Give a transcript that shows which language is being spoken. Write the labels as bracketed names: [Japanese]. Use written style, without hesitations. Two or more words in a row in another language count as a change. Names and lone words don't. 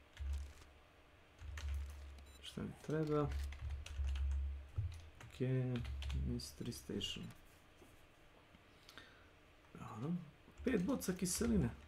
[Serbian] Šta mi treba? [English] Ok, mystery station. [Serbian] Dobro. 5 boca kiseline.